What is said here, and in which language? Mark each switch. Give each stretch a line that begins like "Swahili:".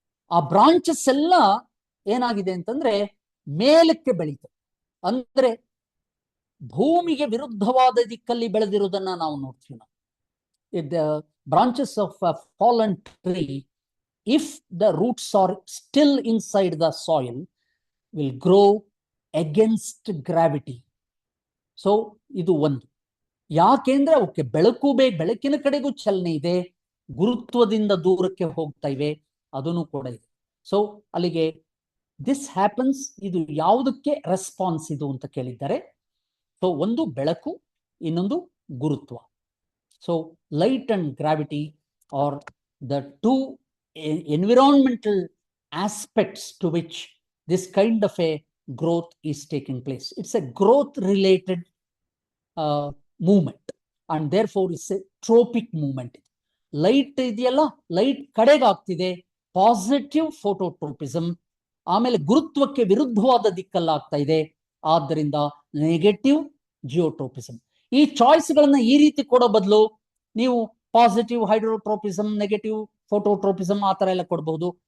Kannada: ಆ ಬ್ರಾಂಚಸ್ ಎಲ್ಲ ಏನಾಗಿದೆ ಅಂತಂದ್ರೆ ಮೇಲಕ್ಕೆ ಬೆಳೀತು, ಅಂದ್ರೆ ಭೂಮಿಗೆ ವಿರುದ್ಧವಾದ ದಿಕ್ಕಲ್ಲಿ ಬೆಳೆದಿರುವುದನ್ನ ನಾವು ನೋಡ್ತೀವಿ.
English: The branches of a fallen tree, if the roots are still inside the soil, will grow against gravity.
Kannada: So ಇದು ಒಂದು. ಯಾಕೆಂದ್ರೆ ಅವಕ್ಕೆ ಬೆಳಕು ಬೇಕು, ಬೆಳಕಿನ ಕಡೆಗೂ ಚಲನೆ ಇದೆ, ಗುರುತ್ವದಿಂದ ದೂರಕ್ಕೆ ಹೋಗ್ತಾ ಇವೆ, ಅದನ್ನು ಕೂಡ ಇದೆ. ಸೊ ಅಲ್ಲಿಗೆ
English: this happens,
Kannada: ಇದು ಯಾವುದಕ್ಕೆ ರೆಸ್ಪಾನ್ಸ್ ಇದು ಅಂತ ಕೇಳಿದ್ದಾರೆ. ಸೊ ಒಂದು ಬೆಳಕು, ಇನ್ನೊಂದು ಗುರುತ್ವ.
English: So light and gravity are the two environmental aspects to which this kind of a growth is taking place. It's a growth related movement, and therefore it's a tropic movement.
Kannada: Light ಇದೆಯಲ್ಲ, light ಕಡೆಗೆ ಆಗ್ತಿದೆ, positive ಫೋಟೋಟ್ರೋಪಿಸಮ್. ಆಮೇಲೆ ಗುರುತ್ವಕ್ಕೆ ವಿರುದ್ಧವಾದ ದಿಕ್ಕಲ್ಲ ಆಗ್ತಾ ಇದೆ, ಆದ್ದರಿಂದ negative ಜಿಯೋಟ್ರೋಪಿಸಮ್. ಈ ಚಾಯ್ಸ್ಗಳನ್ನ ಈ ರೀತಿ ಕೊಡೋ ಬದಲು ನೀವು ಪಾಸಿಟಿವ್ ಹೈಡ್ರೋಟ್ರೋಪಿಸಮ್, ನೆಗೆಟಿವ್ ಫೋಟೋಟ್ರೋಪಿಸಮ್ ಆ ತರ ಎಲ್ಲ ಕೊಡಬಹುದು.